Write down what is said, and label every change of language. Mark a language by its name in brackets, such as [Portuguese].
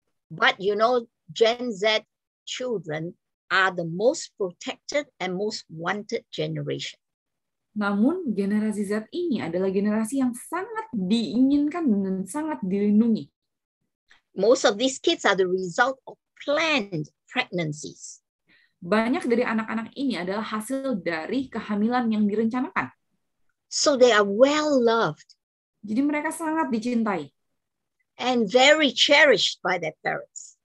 [English] But you know, Gen Z children are the most protected and most wanted generation. [Indonesian] Namun generasi Z ini adalah generasi yang sangat diinginkan dan sangat dilindungi. [English] Most of these kids are the result of planned pregnancies. [Indonesian] Banyak dari anak-anak ini adalah hasil dari kehamilan yang direncanakan. [English] So they are well loved. [Indonesian] Jadi mereka sangat dicintai. [English] And very cherished by their parents.